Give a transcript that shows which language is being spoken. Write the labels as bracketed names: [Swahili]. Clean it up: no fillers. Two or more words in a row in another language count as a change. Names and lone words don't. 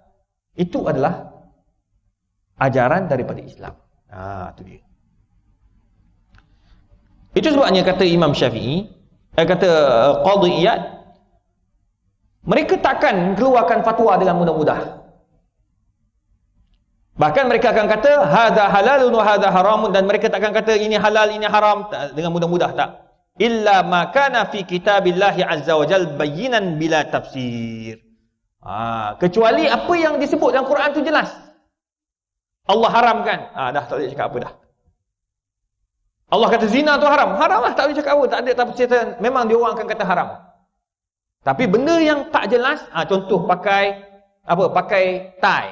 [Malay] Itu adalah ajaran daripada Islam. Itu dia. Itu sebabnya kata Imam Syafi'i, kata Qadhi Iyad, mereka takkan keluarkan fatwa dengan mudah-mudah. Bahkan mereka akan kata [Arabic] هذا حلال وهذا حرام, [Malay] dan mereka takkan kata ini halal ini haram dengan mudah-mudah, tak. [Arabic] إلا ما كان في كتاب الله عز وجل بينا بلا تفسير. [Malay] Kecuali apa yang disebut dalam Quran tu jelas. Allah haramkan. Dah tak boleh cakap apa dah. Allah kata zina tu haram. Haram lah, tak boleh cakap apa. Tak ada tafsiran. Memang dia orang akan kata haram. Tapi benda yang tak jelas, contoh pakai tie.